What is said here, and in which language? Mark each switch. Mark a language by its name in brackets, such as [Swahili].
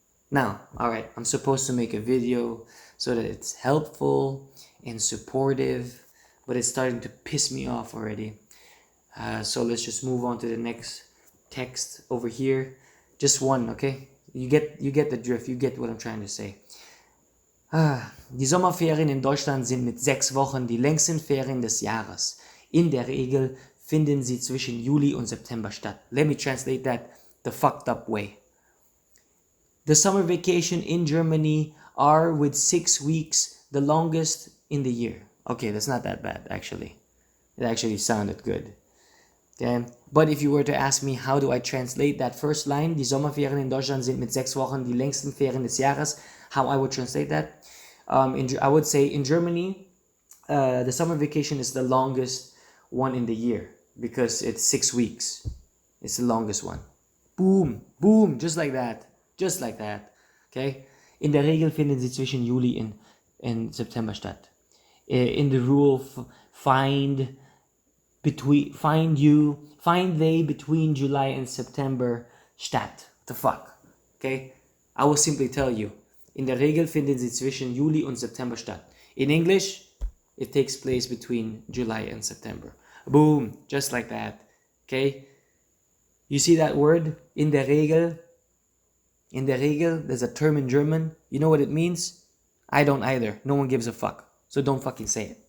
[English] Now, alright, I'm supposed to make a video so that it's helpful and supportive, but it's starting to piss me off already. So let's just move on to the next text over here. Just one, okay? You get the drift, you get what I'm trying to say. [German] Die Sommerferien in Deutschland sind mit 6 Wochen die längsten Ferien des Jahres. In der Regel finden sie zwischen Juli und September statt. [English] Let me translate that the fucked up way. The summer vacation in Germany are with 6 weeks, the longest in the year. Okay, that's not that bad, actually. It actually sounded good. Okay? But if you were to ask me, how do I translate that first line? [German] Die Sommerferien in Deutschland sind mit 6 Wochen die längsten Ferien des Jahres. [English] How I would translate that? I would say in Germany, the summer vacation is the longest one in the year because it's 6 weeks. It's the longest one. Boom, boom, just like that. Just like that. Okay? [German] In der Regel finden sie zwischen Juli und September statt. [English] In the rule, find they between July and September statt. What the fuck? Okay? I will simply tell you. [German] In der Regel finden sie zwischen Juli und September statt. [English] In English, it takes place between July and September. Boom, just like that. Okay? You see that word? In der Regel? In der Regel, there's a term in German. You know what it means? I don't either. No one gives a fuck. So don't fucking say it.